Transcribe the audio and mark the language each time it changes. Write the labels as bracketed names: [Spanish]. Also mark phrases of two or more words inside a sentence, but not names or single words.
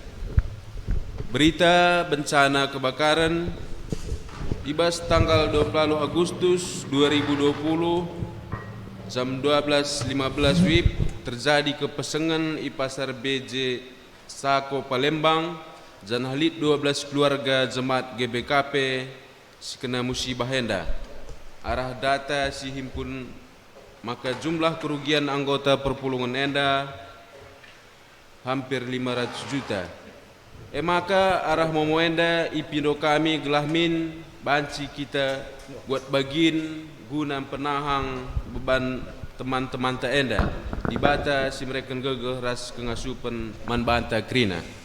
[Batak Karo] Berita bencana kebakaran ibas tanggal 20 Agustus 2020 jam 12.15 WIB terjadi kepesengan i pasar BJ Sako Palembang dan halit 12 keluarga jemaat GBKP sekena musibah enda. Arah data si himpun maka jumlah kerugian anggota perpulungan enda hampir 500 juta. Maka arah momo enda ipindo kami gelahmin banci kita buat bagin guna penahang beban teman-teman ta enda di bata si mereka gegeh ras kengasupan man banta Krina.